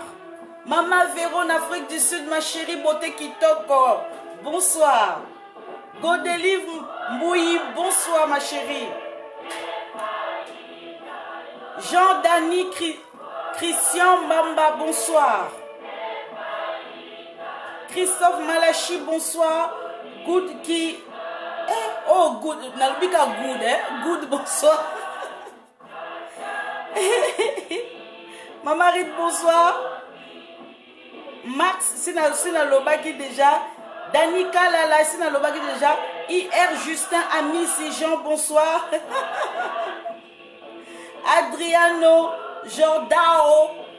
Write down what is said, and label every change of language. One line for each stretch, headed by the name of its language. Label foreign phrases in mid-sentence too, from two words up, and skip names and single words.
French: Maman Véron, Afrique du Sud, ma chérie beauté Kitoko, bonsoir. Godelive Mbouyi, bonsoir ma chérie. Jean-Dani Christian Mbamba, bonsoir. Christophe Malachi, bonsoir. Good qui...
English: Oh, good, Nalbika good, good,
French: bonsoir. Maman Rite, bonsoir. Max, Sina Lobaki déjà. Danica Lala, Sina Lobaki déjà. IR Justin, Amici Jean, bonsoir. Adriano Jordao.